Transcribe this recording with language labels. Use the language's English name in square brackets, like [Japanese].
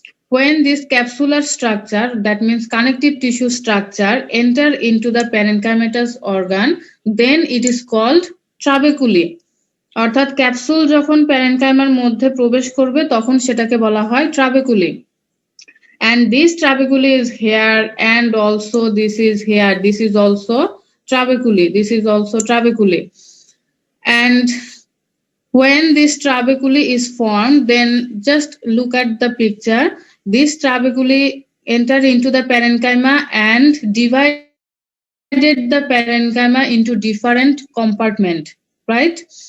[English] When this capsular structure, that means connective tissue structure, enter into the parenchymatous organ, then it is called trabeculae. [Bangla] অর্থাৎ capsule যখন প্যারেনকাইমার মধ্যে প্রবেশ করবে তখন সেটাকে বলা হয় ট্রাবেকুলি। [English] And this trabeculae is here, and also this is here. This is also trabeculae. This is also trabeculae. And when this trabeculae is formed, then just look at the picture. This trabeculae enter into the parenchyma and divided the parenchyma into different compartment, right?